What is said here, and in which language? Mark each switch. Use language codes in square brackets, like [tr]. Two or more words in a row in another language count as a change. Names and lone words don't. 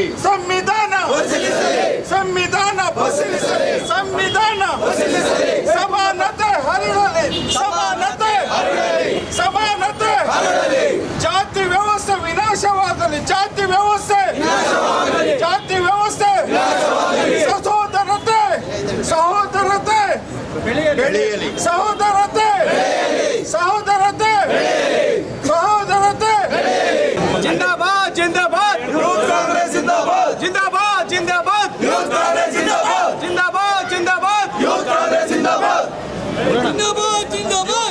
[kn] ಸಂವಿಧಾನ ಸಂವಿಧಾನ ಸಂವಿಧಾನ ಸಮಾನತೆ ಹರಡಲಿ ಸಮಾನತೆ ಜಾತಿ ವ್ಯವಸ್ಥೆ ವಿನಾಶವಾಗಲಿ ಜಾತಿ ವ್ಯವಸ್ಥೆ ಸಹೋದರತೆ ಬೆಳೆಯಲಿ ಸಹೋದರತೆ [hi] जिंदाबाद जिंदाबाद यूथ कांग्रेस जिंदाबाद जिंदाबाद जिंदाबाद यूथ कांग्रेस जिंदाबाद जिंदाबाद जिंदाबाद यूथ कांग्रेस जिंदाबाद जिंदाबाद जिंदाबाद